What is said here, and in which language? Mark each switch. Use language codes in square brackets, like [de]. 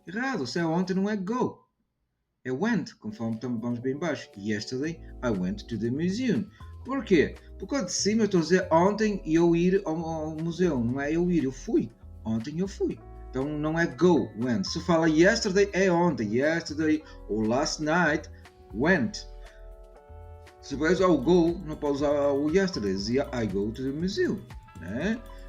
[pt] Errado, se é ontem não é go. É went, conforme vamos bem embaixo. [en] Yesterday I went to the museum. [pt] Por quê? Porque de cima eu estou a dizer ontem e eu ir ao museu. Não é eu ir, eu fui. Ontem eu fui. Então não é go, went. Se fala yesterday é ontem. Yesterday ou last night, went. Se vai usar o go, não pode usar o yesterday. Dizia I go to the museum. Né?